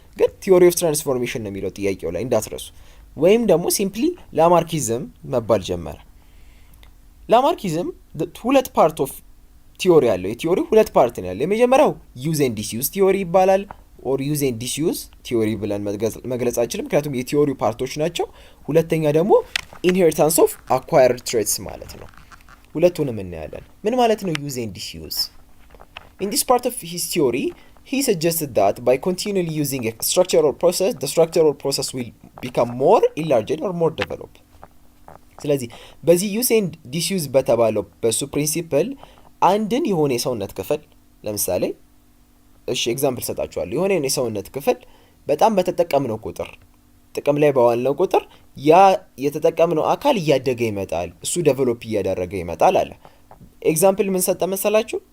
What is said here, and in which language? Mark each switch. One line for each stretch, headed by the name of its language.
Amharic: ግን ቲዮሪ ኦፍ ትራንስፎርሜሽን ነው የሚለው ጥያቄው ላይ እንዳትረሱ። ወይም ደግሞ ሲምፕሊ ላማርኪዝም መባል ጀመረ። ላማርኪዝም ሁለት ፓርት ኦፍ ቲዮሪ አለው። የቲዮሪ ሁለት ፓርት ነው ያለው። የመጀመሪያው ዩዝ ኤንድ ዲስዩዝ ቲዮሪ ይባላል። ኦር ዩዝ ኤንድ ዲስዩዝ ቲዮሪ ብለን መግለጽ አንችልም፣ ምክንያቱም የቲዮሪው ፓርቶች ናቸው። ሁለተኛ ደግሞ ኢንሄሪታንስ ኦፍ አኳየርድ ትሬትስ ማለት ነው። ሁለቱንም እናያለን። ምን ማለት ነው ዩዝ ኤንድ ዲስዩዝ?
English: ኢን ዲስ ፓርት ኦፍ ሂስ ቲዮሪ he suggested that by continually using a structure or process, the structure or process will become more enlarged or more developed.
Amharic: ስለዚህ በዚህ ዩዝ ኤንድ ዲስዩዝ በተባለው በሱ ፕሪንሲፕል አንድን የሆነ የሰውነት ክፍል ለምሳሌ ኤግዛምፕል ሰጣችኋለሁ። የሆነ የሰውነት ክፍል በጣም በተጠቀምነው ቁጥር ጥቅም ላይ በዋልነው ቁጥር ያ የተጠቀምነው አካል እያደገ ይመጣል፣ እሱ ዴቨሎፕ እያደረገ ይመጣል አለ። ኤግዛምፕል ምን ሰጠ መሰላችሁ?